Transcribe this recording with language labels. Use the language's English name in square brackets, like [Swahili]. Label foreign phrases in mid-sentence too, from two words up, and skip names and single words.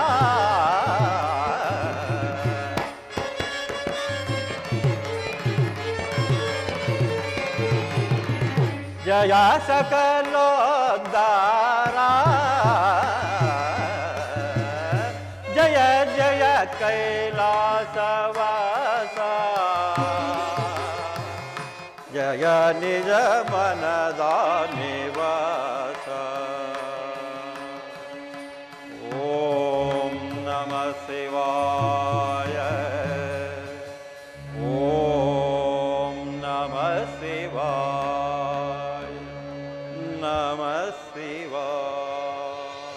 [Kannada] ಜಯ ಸಕಲೋದ್ಧಾರ. ಜಯ ಜಯ ಕೈಲಾಸವಾಸ. ಜಯ ನಿಜ ಮನದ ನಿವಾಸ. [Sanskrit] ಓಂ ನಮಃ ಶಿವಾಯ. ಓಂ ನಮಃ ಶಿವಾಯ. ನಮಃ ಶಿವಾಯ.